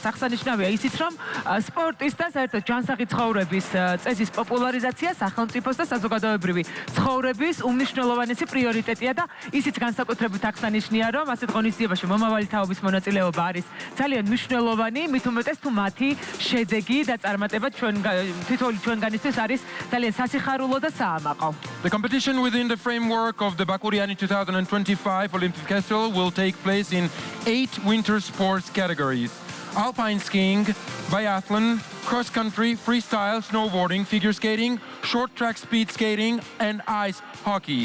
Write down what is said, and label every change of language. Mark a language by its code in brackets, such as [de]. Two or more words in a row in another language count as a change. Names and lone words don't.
[ka] აღსანიშნავია ისიც, რომ სპორტის და საერთოდ ჯანსაღი ცხოვრების წესის პოპულარიზაცია სახელმწიფოს და საზოგადოებრივი ცხოვრების უმნიშვნელოვანესი პრიორიტეტია და ისიც განსაკუთრებით აღსანიშნია, რომ ასეთ ღონისძიებაში მომავალი თაობის მონაწილეობა არის ძალიან მნიშვნელოვანი, მით უმეტეს თუ მათი შედეგი და წარმატება თითოეული ჩვენგანისთვის არის ძალიან სასიხარულო და საამაყო. [en] The competition within the framework of the Bakuriani 2025 Olympic Festival will take place in 8 winter sports categories: alpine skiing, biathlon, cross-country, freestyle, snowboarding, figure skating, short track speed skating, and ice hockey.